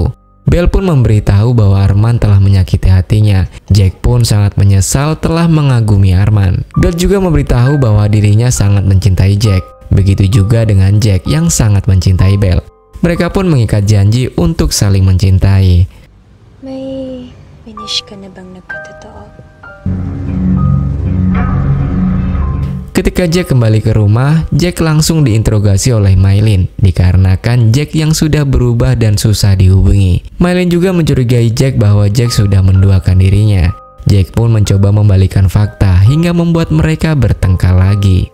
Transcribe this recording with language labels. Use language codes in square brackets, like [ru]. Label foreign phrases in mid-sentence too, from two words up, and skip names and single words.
[id] Belle pun memberitahu bahwa Arman telah menyakiti hatinya. Jack pun sangat menyesal telah mengagumi Arman. Belle juga memberitahu bahwa dirinya sangat mencintai Jack. Begitu juga dengan Jack yang sangat mencintai Belle. Mereka pun mengikat janji untuk saling mencintai. [tl] May finish ka na bang nagkatotoo? [id] Ketika Jack kembali ke rumah, Jack langsung diinterogasi oleh Maylin dikarenakan Jack yang sudah berubah dan susah dihubungi. Maylin juga mencurigai Jack bahwa Jack sudah menduakan dirinya. Jack pun mencoba membalikan fakta hingga membuat mereka bertengkar lagi.